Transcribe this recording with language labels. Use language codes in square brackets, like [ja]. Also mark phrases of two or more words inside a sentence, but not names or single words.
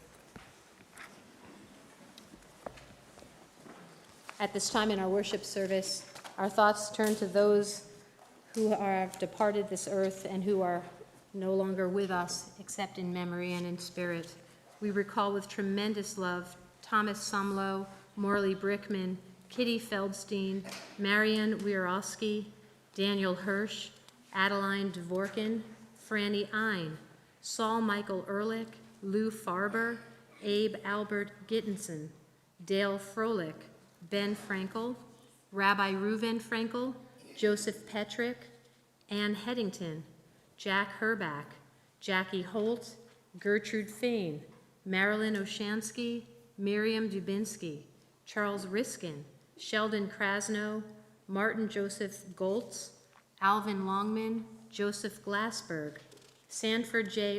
[en] At this time in our worship service, our thoughts turn to those who have departed this earth and who are no longer with us, except in memory and in spirit. We recall with tremendous love Thomas Sumlow, Morley Brickman, Kitty Feldstein, Marian Wierowski, Daniel Hirsch, Adeline Dvorkin, Franny Ein, Saul Michael Ehrlich, Lou Farber, Abe Albert Gittinson, Dale Froelich, Ben Frankel, Rabbi Reuven Frankel, Joseph Petrick, Ann Headington, Jack Herback, Jackie Holt, Gertrude Fain, Marilyn Oshansky, Miriam Dubinsky, Charles Riskin, Sheldon Krasno, Martin Joseph Goltz, Alvin Longman, Joseph Glassberg, Sanford J.